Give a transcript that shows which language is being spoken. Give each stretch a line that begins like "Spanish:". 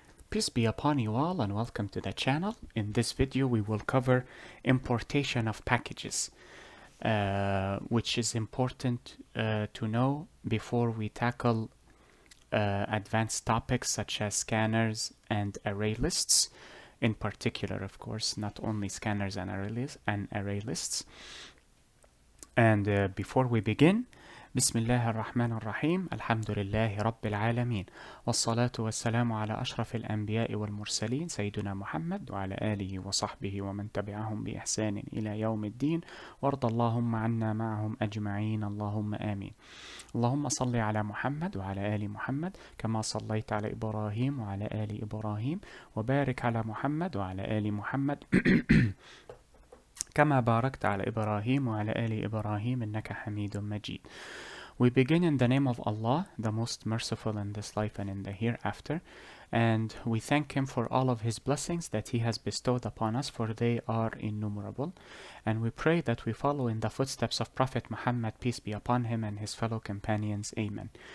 English: Peace be upon you all and welcome to the channel. In this video we will cover importation of packages, which is important to know before we tackle advanced topics such as scanners and array lists. In particular, of course, not only scanners and array lists. And before we begin,
Arabic: بسم الله الرحمن الرحيم الحمد لله رب العالمين والصلاة والسلام على أشرف الأنبياء والمرسلين سيدنا محمد وعلى آله وصحبه ومن تبعهم بإحسان إلى يوم الدين وارض اللهم عنا معهم أجمعين اللهم آمين. اللهم صل على محمد وعلى آل محمد كما صليت على إبراهيم وعلى آل إبراهيم وبارك على محمد وعلى آل محمد كما باركت على إبراهيم وعلى آل إبراهيم إنك حميد مجيد.
English: We begin in the name of Allah, the most merciful in this life and in the hereafter, and we thank Him for all of His blessings that He has bestowed upon us, for they are innumerable. And we pray that we follow in the footsteps of Prophet Muhammad, peace be upon him, and his fellow companions. Amen.